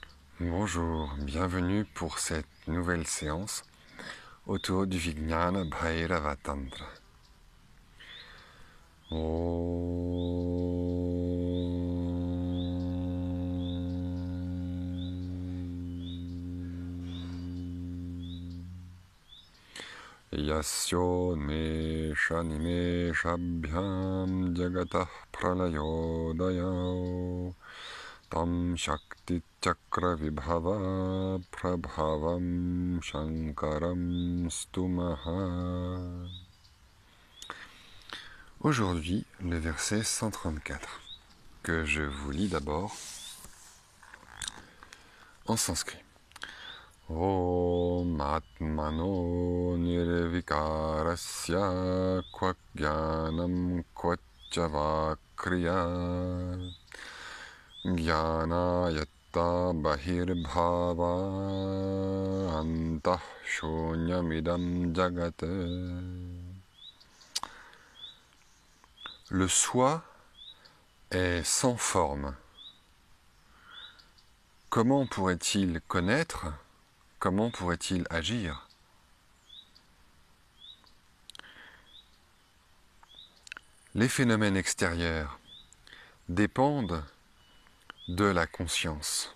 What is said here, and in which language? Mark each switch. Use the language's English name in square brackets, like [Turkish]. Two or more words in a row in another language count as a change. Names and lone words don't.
[French] Bonjour, bienvenue pour cette nouvelle séance autour du Vijnana Bhairava Tantra. [Sanskrit] यस्यो नेषा निमेषाभ्यां जगतः प्रलयोदय तं शक्ति चक्र विभव प्रभवं शङ्करं स्तुमः. [French] Aujourd'hui, le verset 134, que je vous lis d'abord en sanskrit. [Sanskrit] ॐ आत्मनो निर्विकारस्य क्वज्ञानं क्वचवा क्रिया ज्ञान यत्ता बहिर्भावा अन्तः शून्यमिदं जगत्. [French] Le soi est sans forme. Comment pourrait-il connaître? Comment pourrait-il agir? Les phénomènes extérieurs dépendent de la conscience.